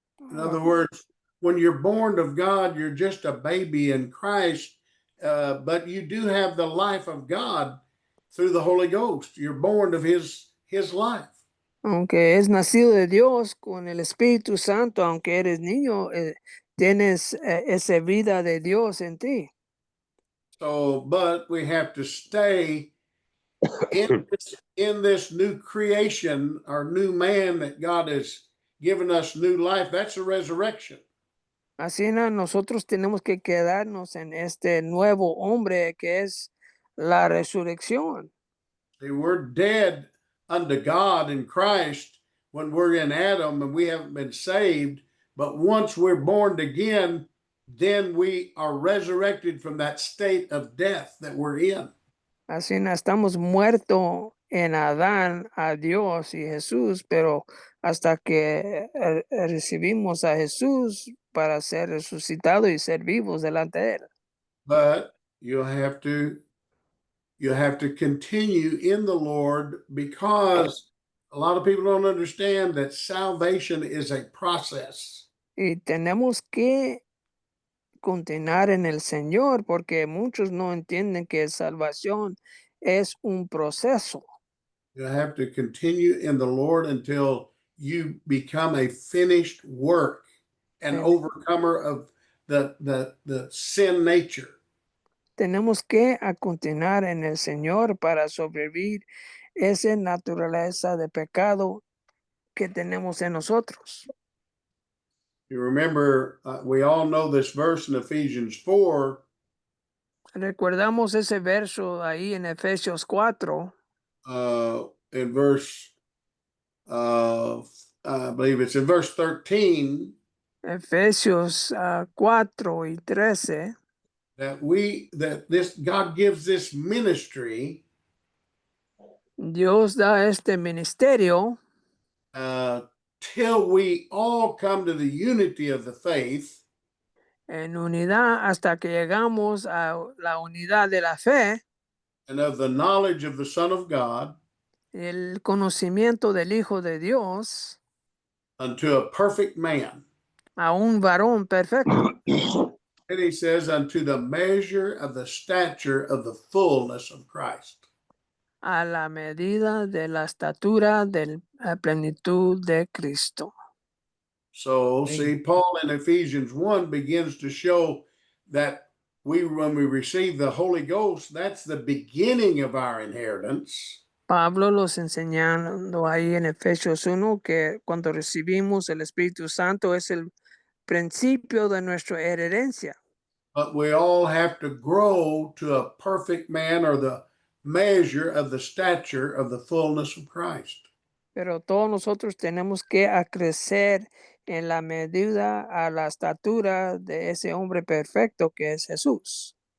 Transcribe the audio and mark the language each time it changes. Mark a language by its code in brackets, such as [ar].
[en] In other words, when you're born of God, you're just a baby in Christ, but you do have the life of God through the Holy Ghost. You're born of his life. [es] Aunque es nacido de Dios con el Espíritu Santo, aunque eres niño, tienes esa vida de Dios en ti. [en] So, but we have to stay in this new creation, our new man that God has given us new life. That's a resurrection. [es] Así nosotros tenemos que quedarnos en este nuevo hombre que es la resurrección. [en] See, we're dead unto God in Christ when we're in Adam and we haven't been saved. But once we're born again, then we are resurrected from that state of death that we're in. [es] Así estamos muertos en Adán, a Dios y Jesús, pero hasta que recibimos a Jesús para ser resucitado y ser vivos delante de él. [en] But you have to continue in the Lord, because a lot of people don't understand that salvation is a process. [es] Y tenemos que continuar en el Señor porque muchos no entienden que salvación es un proceso. [en] You have to continue in the Lord until you become a finished work, an And- overcomer of the sin nature. [es] Tenemos que a continuar en el Señor para sobrevivir esa naturaleza de pecado que tenemos en nosotros. [en] You remember, we all know this verse in Ephesians 4. [es] Recordamos ese verso ahí en Efesios 4, [en] In verse, I believe it's in verse 13, [es] Efesios 4 y 13, [en] that this God gives this ministry [es] Dios da este ministerio [en] till we all come to the unity of the faith [es] en unidad hasta que llegamos a la unidad de la fe, [en] and of the knowledge of the Son of God, [es] el conocimiento del Hijo de Dios, [en] unto a perfect man. [es] a un varón perfecto, [en] And he says, unto the measure of the stature of the fullness of Christ. [es] a la medida de la estatura de la plenitud de Cristo. [en] So, see, Paul in Ephesians 1 begins to show that when we receive the Holy Ghost, that's the beginning of our inheritance. [es] Pablo los enseñando ahí en Efesios 1 que cuando recibimos el Espíritu Santo es el principio de nuestra herencia. [en] But we all have to grow to a perfect man, or the measure of the stature of the fullness of Christ. [es] Pero todos nosotros tenemos que crecer en la medida a la estatura de ese hombre perfecto que es Jesús.